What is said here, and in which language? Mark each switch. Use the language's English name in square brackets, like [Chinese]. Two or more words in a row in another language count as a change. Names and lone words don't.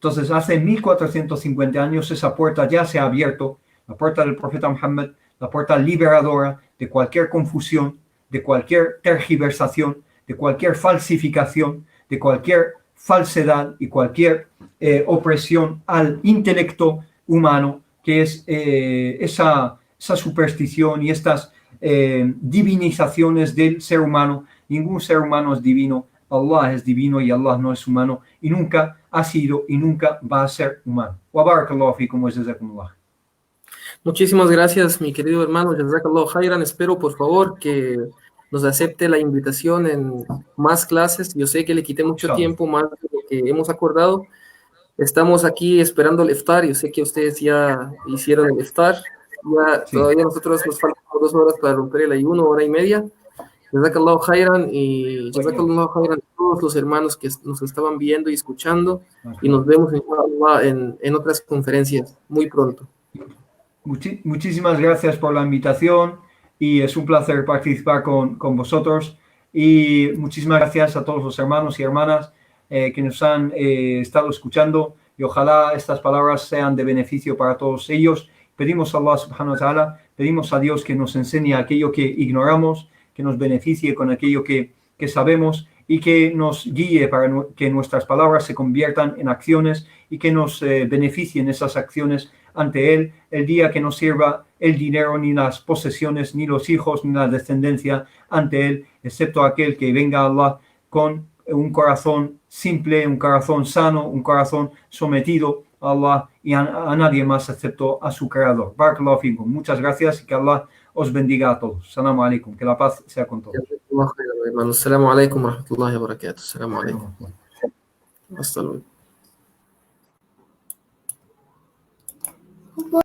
[Spanish] Entonces, hace 1450 años esa puerta ya se ha abierto, la puerta del profeta Muhammad, la puerta liberadora de cualquier confusión, de cualquier tergiversación, de cualquier falsificación, de cualquier falsedad y cualquier opresión al intelecto humano, que es esa superstición y estas divinizaciones del ser humano. Ningún ser humano es divino, Allah es divino y Allah no es humano y nunca ha sido y nunca va a ser humano. [Arabic] وبارك الله فيكم وجزاكم الله. [Spanish] Muchísimas gracias, mi querido hermano. [Arabic] جزاك الله خيرا. [Spanish] Espero, por favor, que nos acepte la invitación en más clases. Yo sé que le quité mucho Inshallah. tiempo más de lo que hemos acordado. Estamos aquí esperando el iftar. Yo sé que ustedes ya hicieron el iftar. Ya, Sí. todavía nosotros nos faltan 2 horas para romper el ayuno, hora y media. [Arabic] جزاك الله خيرا [Spanish] y [Arabic] جزاك الله خيرا [Spanish] a todos los hermanos que nos estaban viendo y escuchando. Y nos vemos inshallah, en otras conferencias muy pronto. Muchísimas gracias por la invitación y es un placer participar con vosotros y muchísimas gracias a todos los hermanos y hermanas que nos han estado escuchando y ojalá estas palabras sean de beneficio para todos ellos. Pedimos a [Arabic] الله سبحانه وتعالى, [Spanish] pedimos a Dios que nos enseñe aquello que ignoramos, que nos beneficie con aquello que sabemos y que nos guíe para que nuestras palabras se conviertan en acciones y que nos beneficien esas acciones ante Él el día que no sirva el dinero, ni las posesiones, ni los hijos, ni la descendencia ante Él, excepto aquel que venga a Allah con un corazón simple, un corazón sano, un corazón sometido a Allah y a nadie más excepto a su Creador. [Arabic] بارك الله فيكم. [Spanish] Muchas gracias y que Allah os bendiga a todos. [Arabic] السلام عليكم. [Spanish] Que la paz sea con todos. [Arabic] السلام عليكم ورحمة الله وبركاته. السلام عليكم. [Spanish] Hasta luego.